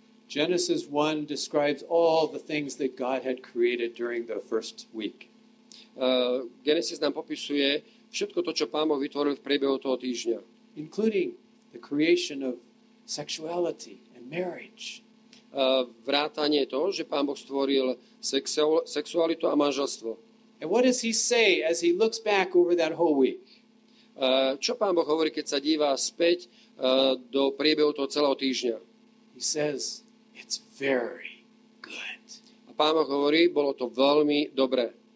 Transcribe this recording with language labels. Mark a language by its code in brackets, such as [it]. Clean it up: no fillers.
[en] Genesis 1 describes all the things that God had created during the first week. [sk] Genesis nám popisuje všetko to, čo Pán Boh vytvoril v priebehu toho týždňa. [en] Including the creation of sexuality and marriage. [sk] Vrátanie toho, že Pán Boh stvoril sexualitu a manželstvo. [en] And what does he say as he looks back over that whole week? [sk] Čo Pán Boh hovorí, keď sa díva späť do priebehu toho celého týždňa? [en] He says, it's very good. [sk] A Pán Boh hovorí, bolo to veľmi dobré.